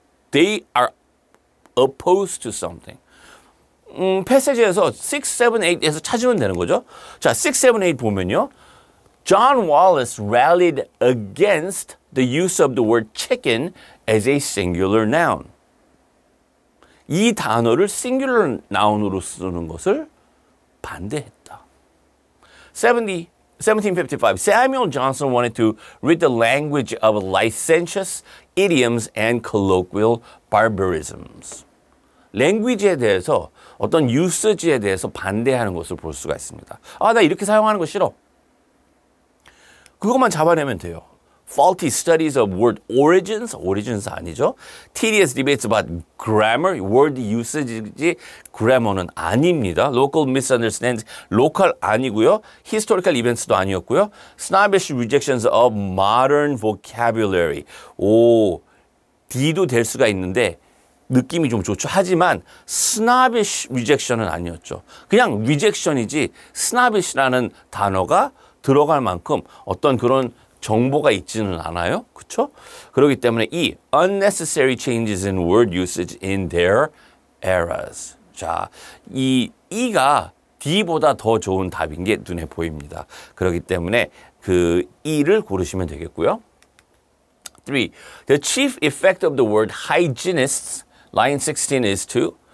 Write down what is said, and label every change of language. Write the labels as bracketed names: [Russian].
[English] They are opposed to something. [Korean] 패시지에서 6, 7, 8에서 찾으면 되는 거죠. 자, 6, 7, 8 보면요. [English] John Wallace rallied against the use of the word chicken as a singular noun. [Korean] 이 단어를 singular noun으로 쓰는 것을 반대했다. [English] 1755, Samuel Johnson wanted to rid the language of licentious idioms and colloquial barbarisms. [Korean] 랭귀지에 대해서 어떤 유스지에 대해서 반대하는 것을 볼 수가 있습니다. 아, 나 이렇게 사용하는 거 싫어. 그것만 잡아내면 돼요. [English] Faulty studies of word origins, origins [Korean] 아니죠. [English] Tedious debates about grammar, word usage이지 grammar는 [Korean] 아닙니다. [English] Local misunderstandings, local [Korean] 아니고요. Historical events도 아니었고요. [English] Snobbish rejections of modern vocabulary. [Korean] 오, D도 될 수가 있는데 느낌이 좀 좋죠. 하지만 snobbish rejection은 아니었죠. 그냥 rejection이지 snobbish라는 단어가 들어갈 만큼 어떤 그런 정보가 있지는 않아요. 그렇죠? 그렇기 때문에 이 [English] unnecessary changes in word usage in their eras. [Korean] 자, 이 E가 D보다 더 좋은 답인 게 눈에 보입니다. 그렇기 때문에 그 E를 고르시면 되겠고요. 3. [English] The chief effect of the word hygienists, line 16 is to.